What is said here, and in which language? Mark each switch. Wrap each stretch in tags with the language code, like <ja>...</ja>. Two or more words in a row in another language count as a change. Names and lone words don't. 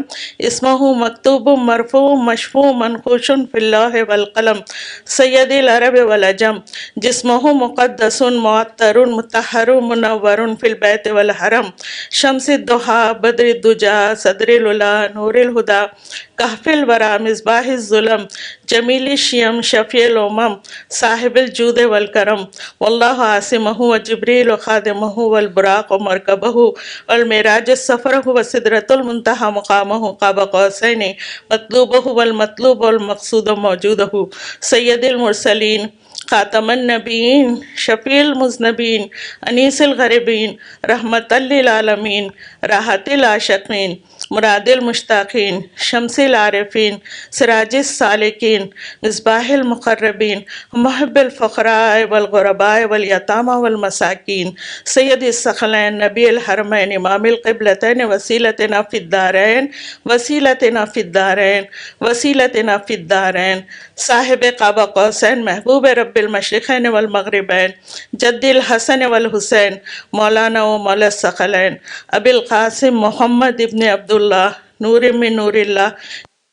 <ar>اسمه مكتوب مرفوع مشفوع منقوش في اللوح والقلم. سید العرب والعجم. جسمه مقدس معطر مطهر منور في البيت والحرم. شمس الضحى بدر الدجى صدر العلا نور الهدى کہف الورى مصباح الظلم جمیل الشیم شفیع الامم صاحب الجود والکرم. واللہ عاصمہ وجبریل خادمہ والبراق مرکبہ والمعراج سفرہ وسدرۃ المنتہى مقامہ قاب قوسین مطلوبہ والمطلوب والمقصود موجودہ. سید المرسلین خاتم النبیین شفیع المذنبین انیس الغریبین رحمت للعالمین راحت العاشقین مراد المشتاقین شمس العارفین سراج السالکین مصباح المقربین محب الفقراء والغرباء والیتامى والمساکین. سید الثقلین نبی الحرمین امام القبلتین وسیلتنا فی الدارین وسیلتنا فی الدارین وسیلتنا فی الدارین. صاحب قاب قوسین محبوب رب المشرقین والمغربین جد الحسن والحسین مولانا و مولا الثقلین ابی القاسم محمد ابن عبداللہ نور من نور اللہ</ar>